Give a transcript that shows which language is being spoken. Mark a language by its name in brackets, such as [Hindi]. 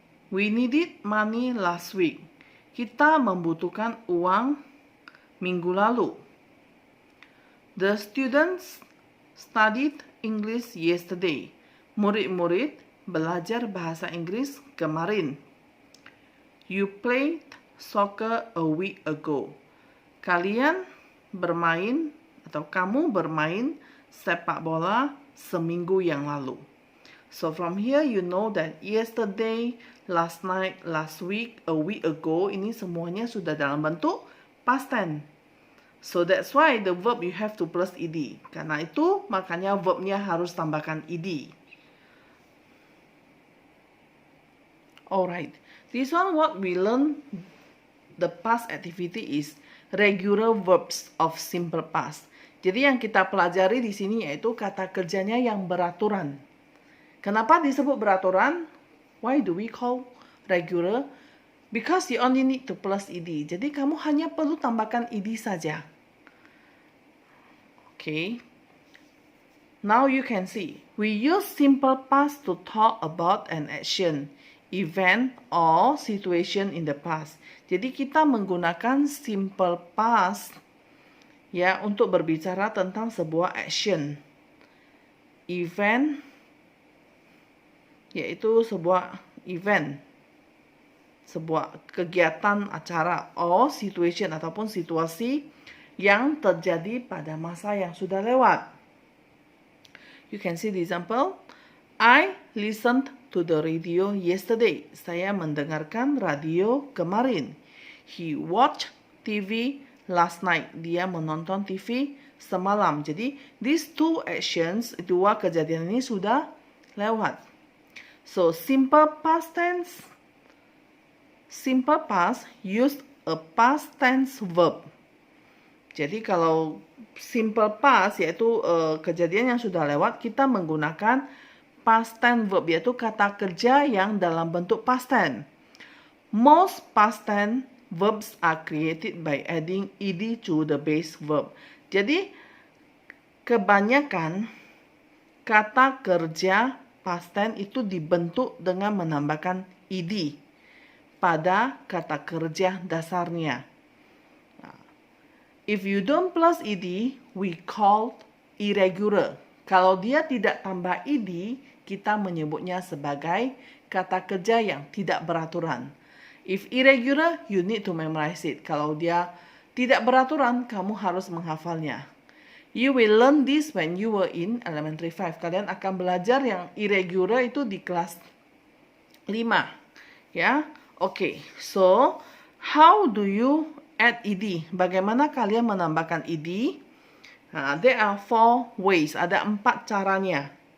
[English] We needed money last week. [Indonesian] Kita membutuhkan uang minggu lalu. [English] The students studied English yesterday. [Indonesian] Murid-murid belajar bahasa Inggris kemarin. [English] You played soccer a week ago. [Indonesian] Kalian bermain atau kamu bermain sepak bola seminggu yang lalu. [English] So from here you know that yesterday, last night, last week, a week ago, [Indonesian] ini semuanya sudah dalam bentuk [English] past tense. So that's why the verb you have to plus ed. [Indonesian] Karena itu makanya verbnya harus tambahkan ed. [English] Alright, this one what we learn the past activity is regular verbs of simple past. [Indonesian] Jadi yang kita pelajari di sini yaitu kata kerjanya yang beraturan. Kenapa disebut beraturan? [English] Why do we call regular? Because you only need to plus ed. [Indonesian] Jadi kamu hanya perlu tambahkan ed saja. [English] Okay. Now you can see. We use simple past to talk about an action, event, or situation in the past. [Indonesian] Jadi kita menggunakan simple past ya untuk berbicara tentang sebuah action, event, yaitu sebuah event, sebuah kegiatan, acara, or situation ataupun situasi yang terjadi pada masa yang sudah lewat. [English] You can see the example. I listened to the radio yesterday. [Indonesian] Saya mendengarkan radio kemarin. [English] He watched TV last night. [Indonesian] Dia menonton TV semalam. Jadi, [English] these two actions, [Indonesian] dua kejadian ini sudah lewat. [English] So, simple past tense. Simple past used a past tense verb. [Indonesian] Jadi kalau simple past yaitu kejadian yang sudah lewat, kita menggunakan past tense verb yaitu kata kerja yang dalam bentuk past tense. [English] Most past tense verbs are created by adding ed to the base verb. [Indonesian] Jadi kebanyakan kata kerja past tense itu dibentuk dengan menambahkan ed pada kata kerja dasarnya. [English] If you don't plus ed, we call irregular. [Indonesian] Kalau dia tidak tambah ed, kita menyebutnya sebagai kata kerja yang tidak beraturan. [English] If irregular, you need to memorize it. [Indonesian] Kalau dia tidak beraturan, kamu harus menghafalnya. [English] You will learn this when you were in elementary 5. [Indonesian] Kalian akan belajar yang irregular itu di kelas 5. [English] Ya, okay. So, how do you add ed? [Indonesian] Bagaimana kalian menambahkan ed? [English] There are 4 ways. [Indonesian] Ada 4 caranya.